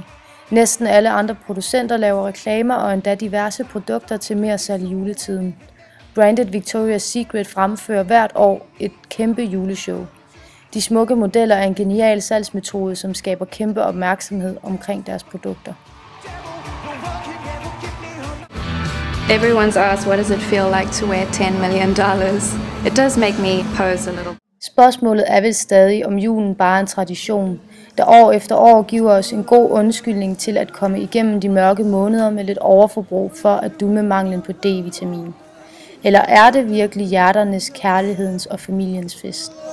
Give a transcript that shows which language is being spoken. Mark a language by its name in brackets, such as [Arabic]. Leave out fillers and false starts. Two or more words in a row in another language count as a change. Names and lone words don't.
[Danish] Næsten alle andre producenter laver reklamer og endda diverse produkter til mere salg i juletiden. Brandet Victoria's Secret fremfører hvert år et kæmpe juleshow. De smukke modeller er en genial salgsmetode, som skaber kæmpe opmærksomhed omkring deres produkter. [English] Everyone's asked, what does it feel like to wear $10 million? It does make me pose a little. [Danish] Spørgsmålet er vel stadig, om julen bare er en tradition, der år efter år giver os en god undskyldning til at komme igennem de mørke måneder med lidt overforbrug for at dumme manglen på D-vitamin. Eller er det virkelig hjerternes, kærlighedens og familiens fest?